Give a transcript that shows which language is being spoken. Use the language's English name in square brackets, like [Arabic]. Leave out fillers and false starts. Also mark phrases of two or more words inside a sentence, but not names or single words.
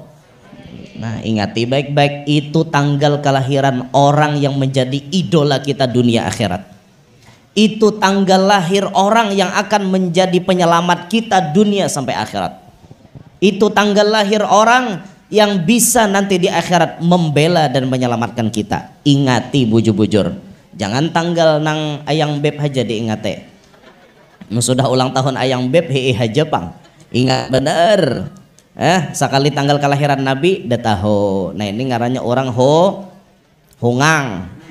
[Indonesian] Nah, ingati baik-baik, itu tanggal kelahiran orang yang menjadi idola kita dunia akhirat. Itu tanggal lahir orang yang akan menjadi penyelamat kita dunia sampai akhirat. Itu tanggal lahir orang yang bisa nanti di akhirat membela dan menyelamatkan kita. Ingati bujur-bujur, jangan tanggal nang ayang beb aja diingate. Sudah ulang tahun ayang beb hei aja pang. Ingat bener. Sekali tanggal kelahiran Nabi dah tahu. Nah ini ngarannya orang hongang.